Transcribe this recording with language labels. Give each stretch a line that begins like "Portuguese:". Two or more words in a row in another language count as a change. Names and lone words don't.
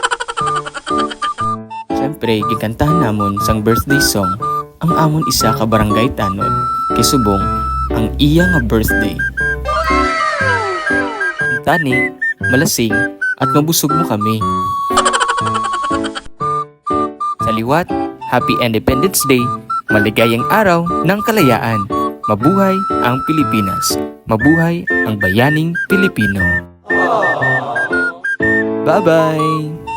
Hiligaynon: Siyempre, gikantahan namon sang
English: birthday song
Hiligaynon: ang amon isa ka barangay tanod kay subong ang iya nga birthday. Ang tani, malasing at mabusog mo kami. Sa liwat,
English: Happy Independence Day,
Filipino: maligayang araw ng kalayaan. Mabuhay ang Pilipinas. Mabuhay ang bayaning Pilipino.
English: Bye-bye!